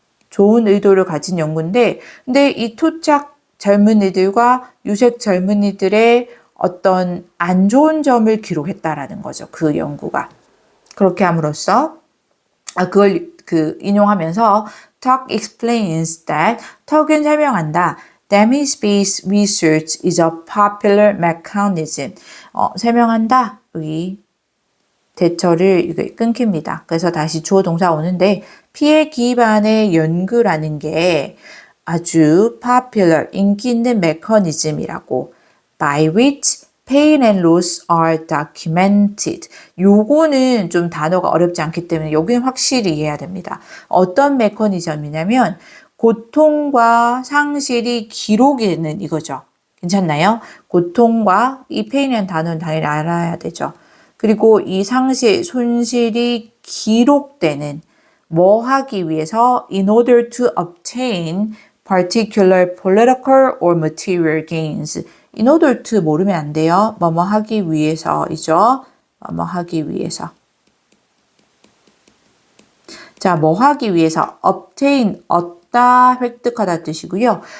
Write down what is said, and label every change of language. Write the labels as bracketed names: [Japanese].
[Korean] 좋은 의도를 가진 연구인데 근데 이 토착 젊은이들과 유색 젊은이들의 어떤 안 좋은 점을 기록했다라는 거죠. 그 연구가. 그렇게 함으로써 그걸 인용하면서 [English] talk explains that [Korean] 턱은 설명한다. [English] Damage-based research is a popular mechanism. [Korean] 설명한다. 여기 대처를 끊깁니다. 그래서 다시 주어 동사 오는데 피해 기반의 연구라는 게 아주 popular, 인기 있는 메커니즘이라고 [English] by which pain and loss are documented. [Korean] 요거는 좀 단어가 어렵지 않기 때문에 여기는 확실히 이해해야 됩니다. 어떤 메커니즘이냐면 고통과 상실이 기록이 되는 이거죠. 괜찮나요? 고통과 이 pain이라는 단어는 당연히 알아야 되죠. 그리고 이 상실, 손실이 기록되는 뭐 하기 위해서 [English] in order to obtain particular political or material gains. [Korean] in order to 모르면 안 돼요. 뭐뭐 하기 위해서이죠. 뭐뭐 하기 위해서. 자, 뭐 하기 위해서 obtain, 얻다, 획득하다 뜻이고요.